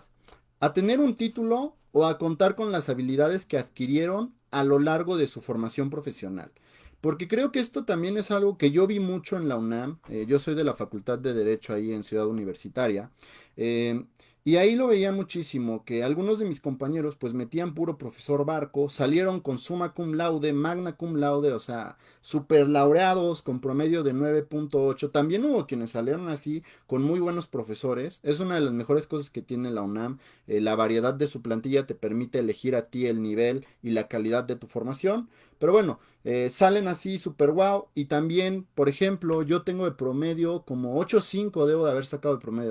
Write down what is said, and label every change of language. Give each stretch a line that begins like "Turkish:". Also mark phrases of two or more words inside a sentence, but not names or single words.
Spanish: ¿A tener un título o a contar con las habilidades que adquirieron a lo largo de su formación profesional? Porque creo que esto también es algo que yo vi mucho en la UNAM. Yo soy de la Facultad de Derecho ahí en Ciudad Universitaria. eh, y ahí lo veía muchísimo, que algunos de mis compañeros pues metían puro profesor Barco, salieron con
Latin: summa cum laude, magna cum laude,
Spanish: o sea, super laureados con promedio de 9.8. También hubo quienes salieron así con muy buenos profesores. Es una de las mejores cosas que tiene la UNAM. La variedad de su plantilla te permite elegir a ti el nivel y la calidad de tu formación. Pero bueno, salen así super wow. Y también, por ejemplo, yo tengo de promedio como 8.5 debo de haber sacado de promedio.